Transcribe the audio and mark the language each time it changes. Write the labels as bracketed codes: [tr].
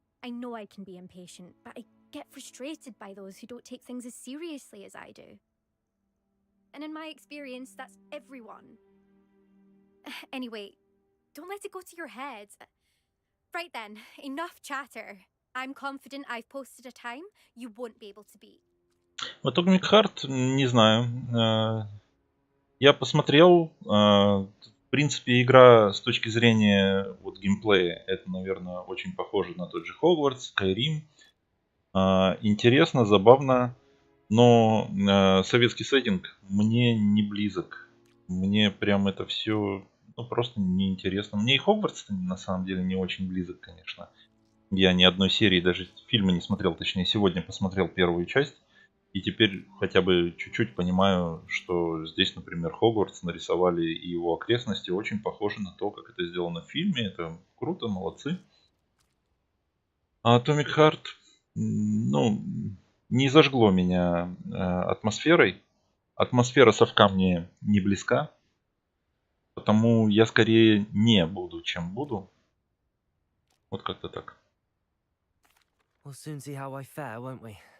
[en] I know I can be impatient, but I get frustrated by those who don't take things as seriously as I do. And in my experience, that's everyone. Anyway, don't let it go to your head. Right then, enough chatter. I'm confident I've posted a time you won't be able to beat. [ru] Вот Atomic Heart, не знаю. Я посмотрел. В принципе, игра с точки зрения вот геймплея, это, наверное, очень похоже на тот же Хогвартс, Skyrim. Интересно, забавно, но советский сеттинг мне не близок. Мне прям это все просто неинтересно. Мне и Хогвартс на самом деле не очень близок, конечно. Я ни одной серии, даже фильма не смотрел, точнее, сегодня посмотрел первую часть. И теперь хотя бы чуть-чуть понимаю, что здесь, например, Хогвартс нарисовали и его окрестности очень похожи на то, как это сделано в фильме. Это круто, молодцы. А Atomic Heart, не зажгло меня атмосферой. Атмосфера совка мне не близка. Потому я скорее не буду, чем буду. Вот как-то так. [en] We'll soon see how I fare, won't we?